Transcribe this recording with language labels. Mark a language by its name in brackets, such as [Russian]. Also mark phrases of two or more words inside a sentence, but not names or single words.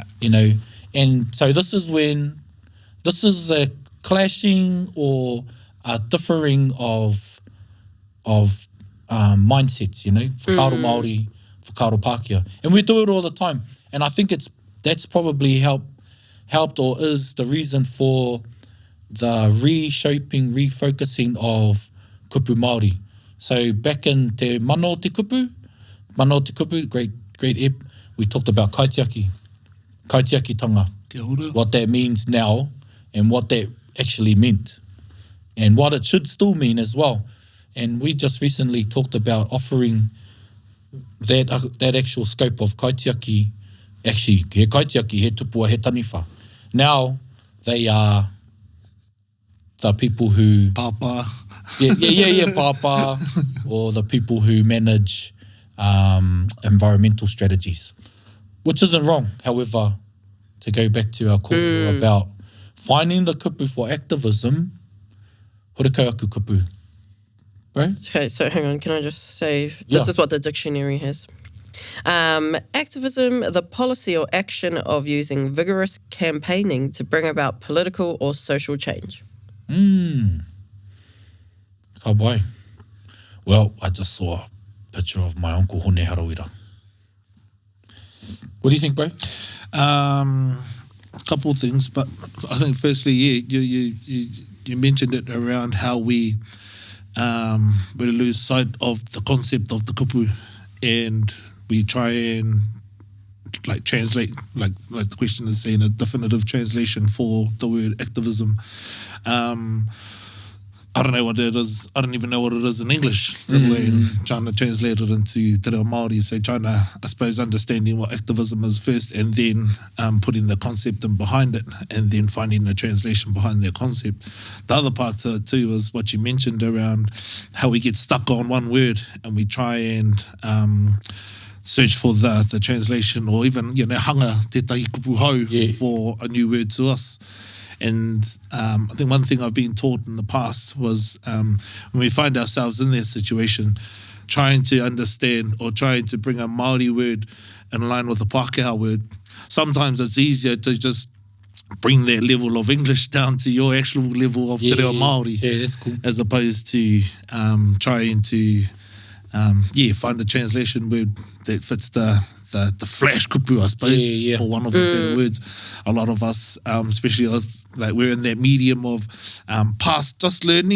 [English] You know, and so this is a clashing or a differing of mindsets, you know, [Māori] whakaaro Māori, whakaaro Pākehā. [English] And we do it all the time. And I think that's probably helped or is the reason for the reshaping, refocusing of [Māori] kupu Māori. [English] So back in [Māori] te mano te kupu, [English] great ep, we talked about kaitiakitanga, what that means now and what that actually meant and what it should still mean as well. And we just recently talked about offering that actual scope of kaitiaki, actually, [Māori] he kaitiaki, he tupua, he taniwha. [English] Now, they are the people who... Papa. Papa, or the people who manage environmental strategies, which isn't wrong. However, to go back to our call about finding the kupu for activism, [Māori] horekau aku kupu. [English] Right? Okay, so hang on, can I just say, this is what the dictionary has. Activism, the policy or action of using vigorous campaigning to bring about political or social change. [Māori] Ka pai. [English] Well, I just saw a picture of my uncle Hone Harawira. What do you think, bro? A couple of things, but I think firstly, you mentioned it around how we lose sight of the concept of the kupu, and we try and like translate, like the question is saying, a definitive translation for the word activism. I don't know what it is. I don't even know what it is in English, let alone trying to translate it into [Māori] te reo Māori. [English] So trying to, I suppose, understanding what activism is first, and then putting the concept in behind it, and then finding the translation behind that concept. The other part to it too is what you mentioned around how we get stuck on one word and we try and search for the translation, or even, you know, [Māori] hanga tētahi kupu hau [English] for a new word to us. And I think one thing I've been taught in the past was when we find ourselves in that situation, trying to understand or trying to bring a Māori word in line with a Pākehā word, sometimes it's easier to just bring that level of English down to your actual level of [Māori] te reo Māori, [English] that's cool. as opposed to trying to find a translation word that fits the flash kupu, I suppose, for one of the better words. A lot of us, especially like we're in that medium of past just learning.